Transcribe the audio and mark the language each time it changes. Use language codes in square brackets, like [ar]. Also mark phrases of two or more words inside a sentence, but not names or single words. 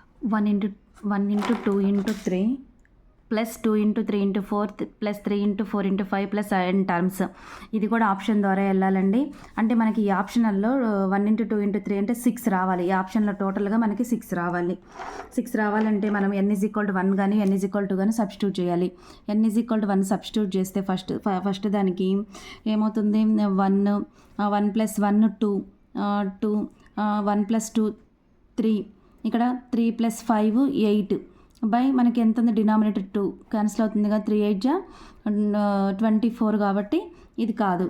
[en] 1 into 2 into 3 ప్లస్ 2 into 3 into 4 ప్లస్ 3 into 4 into 5 ప్లస్ n టర్మ్స్. [te] ఇది కూడా ఆప్షన్ ద్వారా వెళ్ళాలండి. అంటే మనకి ఈ ఆప్షనల్లో [en] 1 into 2 into 3 [te] అంటే 6 రావాలి. ఈ ఆప్షన్లో టోటల్గా మనకి 6 రావాలి. 6 రావాలంటే మనం n = 1 కానీ n = 2 కానీ సబ్స్టిట్యూట్ చేయాలి. n = 1 సబ్స్టిట్యూట్ చేస్తే ఫస్ట్ దానికి ఏమవుతుంది, 1 + 1 2 1 + 2 3, ఇక్కడ 3 + 5 8 బై మనకి ఎంత ఉంది, డినామినేటర్ 2 క్యాన్సిల్ అవుతుంది కదా, 3 8 24 కాబట్టి ఇది కాదు.